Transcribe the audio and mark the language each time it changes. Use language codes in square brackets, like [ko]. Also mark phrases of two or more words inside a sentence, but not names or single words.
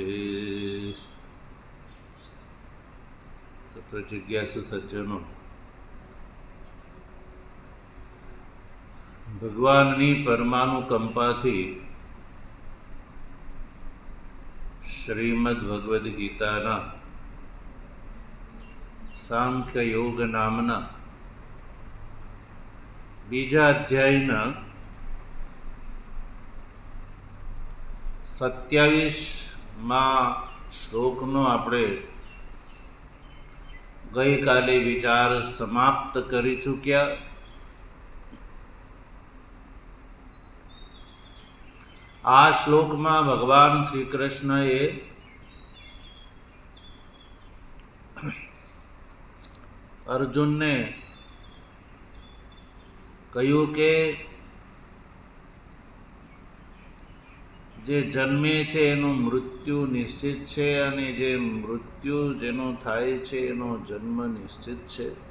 [gu] તત્વ જિજ્ઞાસુ સજ્જનો, ભગવાનની પરમાનુકંપાથી શ્રીમદ્ ભગવદ ગીતાના સાંખ્ય યોગ નામના બીજા અધ્યાયના 27મા શ્લોકનો આપણે ગઈકાલે વિચાર સમાપ્ત કરી ચૂક્યા. આ શ્લોકમાં ભગવાન શ્રી કૃષ્ણએ અર્જુનને કહ્યું કે જે જન્મે છે એનું મૃત્યુ નિશ્ચિત છે અને જે મૃત્યુ જેનો થાય છે એનો જન્મ નિશ્ચિત છે.